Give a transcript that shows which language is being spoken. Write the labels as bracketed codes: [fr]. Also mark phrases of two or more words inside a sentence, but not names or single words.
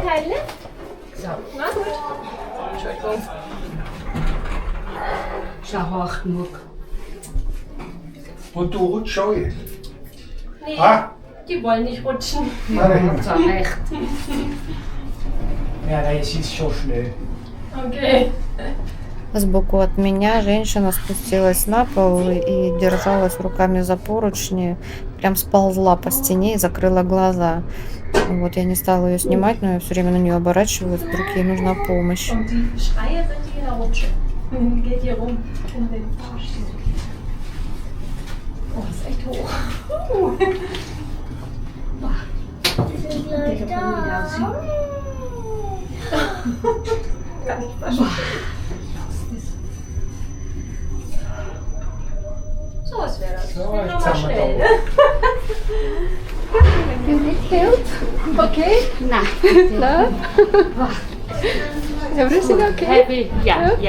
[de] So. Na gut. Entschuldigung. Schau hoch genug. Und du rutschst schon jetzt. Ah, Die wollen nicht rutschen. Nein. So, recht. Ja, das ist schon schnell. Okay. [ru] Сбоку от меня женщина спустилась на пол и держалась руками за поручни, прям сползла по стене и закрыла глаза. Вот я не стала ее снимать, но я все время на нее оборачивалась, вдруг ей нужна помощь. [de] Und die Schreie, wenn die da rutschen. Geht hier rum in den Fahrstuhl. Oh, ist echt hoch. Digga, von mir aussieht. Kann ich waschen. So was wäre das. So, Nimm jetzt noch mal haben wir schnell. da. [en] You need help? Okay? [de] Na. [en] No? Everything okay? Happy? [de] Ja, ja.